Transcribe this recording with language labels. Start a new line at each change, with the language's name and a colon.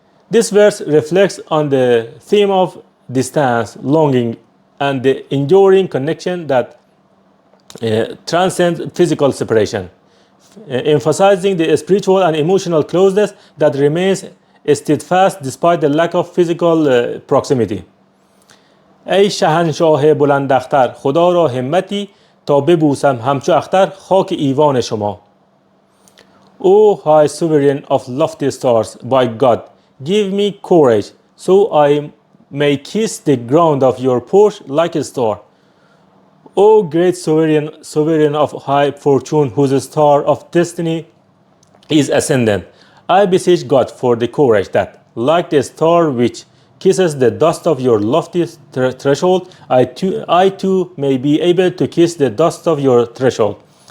English: This verse reflects on the theme of distance, longing, and the enduring connection that transcends physical separation, emphasizing the spiritual and emotional closeness that remains steadfast despite the lack of physical proximity.
Persian: ای شهنشاه بلند اختر خدا را همتی تا ببوسم همچو اختر خاک ایوان شما.
English: O high sovereign of lofty stars, by God, give me courage so I may kiss the ground of your porch like a star. O great sovereign of high fortune whose star of destiny is ascendant, I beseech God for the courage that, like the star which kisses the dust of your lofty threshold, I too may be able to kiss the dust of your threshold.